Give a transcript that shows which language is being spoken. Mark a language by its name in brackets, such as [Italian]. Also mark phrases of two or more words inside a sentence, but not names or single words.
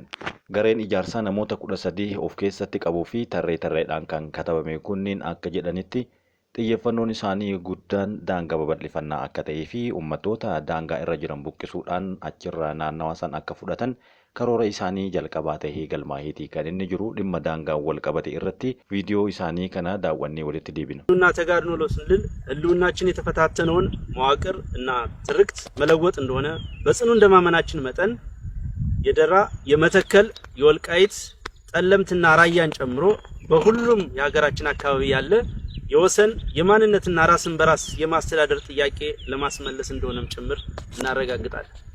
[Oromo] Gareen ijaarsaa namoota 13 of keessatti qabuu fi tarreedhaan kan katabame kunniin akka jedhanitti xiyyeeffannoon isaanii guddaan daangaa babal'ifannaa akka ta'ee fi uummattoota daangaa irra jiran buqqisuudhaan achirraa naannawa san akka fudhatan karoora isaanii jalqabaa ta'ee galmaahiiti kan inni jiru. dhimma daangaan wal qabate irratti ቪዲዮ isaanii kana daawwannee walitti deebina. [Amharic] እና ተጋድኖ ለስንል ህልውናችን የተፈታተነውን መዋቅር እና ትርክት መለወጥ እንደሆነ በጽኑ እንደማመናችን መጠን የደራ የመተከል የወልቃይት ጠለምትና ራያን ጨምሮ በሁሉም የሀገራችን አካባቢ ያለ የወሰን የማንነትና ራስን በራስ የማስተዳደር ጥያቄ ለማስመለስ እንደሆነም ጭምር እናረጋግጣለን።